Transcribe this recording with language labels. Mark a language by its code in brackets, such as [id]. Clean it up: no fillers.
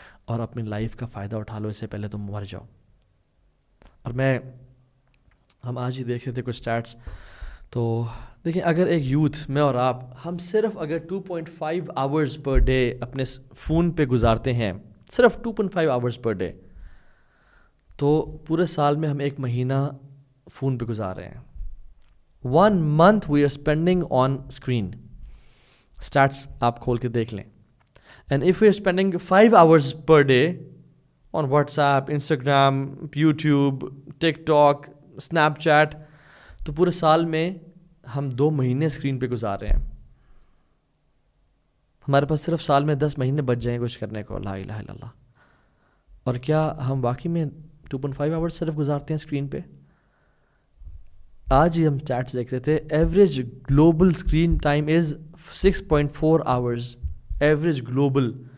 [ur] اور اپنی لائف کا فائدہ اٹھا لو, اس سے پہلے تم مر جاؤ. اور ہم آج ہی دیکھ رہے تھے کچھ اسٹیٹس, تو دیکھیں اگر ایک یوتھ, میں اور آپ, ہم صرف اگر 2.5 آورز پر ڈے اپنے فون پہ گزارتے ہیں, صرف 2.5 آورز پر ڈے, تو پورے سال میں ہم 1 مہینہ فون پہ گزار رہے ہیں. [en] 1 month we are spending on screen. [ur] Status آپ کھول کے دیکھ لیں. [en] And if we are spending 5 hours per day on WhatsApp, Instagram, YouTube, TikTok, Snapchat, [ur] تو پورے سال میں ہم 2 مہینے اسکرین پہ گزار رہے ہیں. ہمارے پاس صرف سال میں 10 مہینے بچ جائیں کچھ کرنے کو. لا الہ الا اللہ. اور کیا ہم واقعی میں 2.5 آورس صرف گزارتے ہیں اسکرین پہ؟ آج ہی ہم چیٹس دیکھ رہے تھے, [en] Average global screen time is 6.4 hours. Average global.